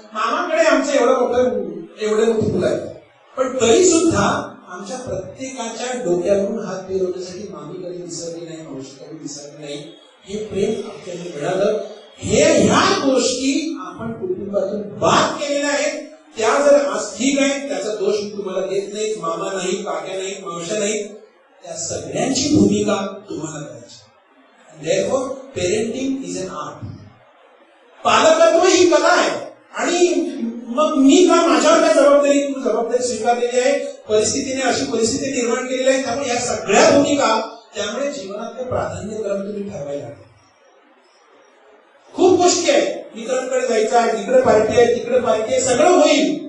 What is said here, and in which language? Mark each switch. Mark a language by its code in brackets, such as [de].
[mr] मामाकडे आमचं एवढे मोठे फुलं आहेत, पण तरी सुद्धा आमच्या प्रत्येकाच्या डोक्यावरून हात फिरवण्यासाठी मामी कधी विसरली नाही, मावशी कधी विसरली नाही. हे प्रेम आपल्याला मिळालं. ह्या गोष्टी आपण कुटुंबातून बाद केलेल्या आहेत. त्या जर आज ठीक आहे, त्याचा दोष मी तुम्हाला देत नाही. मामा नाही, काक्या नाही, मावशा नाही, त्या सगळ्यांची भूमिका तुम्हाला करायची. [en] Therefore, parenting is an art. [mr] पालकत्व ही कला आहे. आणि मग मी का माझ्यावर काय जबाबदारी स्वीकारलेली आहे. परिस्थितीने अशी परिस्थिती निर्माण केलेली आहे. त्यामुळे या सगळ्या भूमिका, त्यामुळे जीवनातले प्राधान्यक्रम तुम्ही ठरवायला. खूप गोष्टी आहेत. मित्रांकडे जायचं आहे, तिकडे पार्टी आहे, तिकडे पार्टी आहे, सगळं होईल.